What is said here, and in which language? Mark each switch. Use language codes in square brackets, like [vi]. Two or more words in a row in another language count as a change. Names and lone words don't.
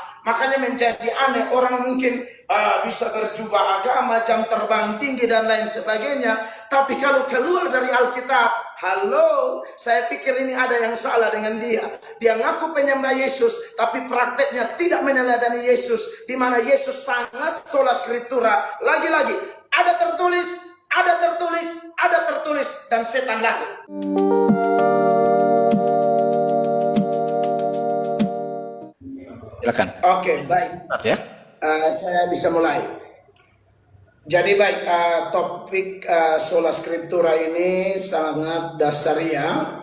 [id] Makanya menjadi aneh, orang mungkin bisa berjubah agama, jam terbang tinggi dan lain sebagainya, tapi kalau keluar dari Alkitab, halo, saya pikir ini ada yang salah dengan dia. Dia ngaku penyembah Yesus, tapi prakteknya tidak meneladani Yesus, di mana Yesus sangat [la] sola scriptura. [id] Lagi-lagi, ada tertulis, ada tertulis, ada tertulis, dan setan lari. Silakan. Oke, baik. Ya. Saya bisa mulai. Jadi baik, topik [la] Sola Scriptura [id] ini sangat dasaria.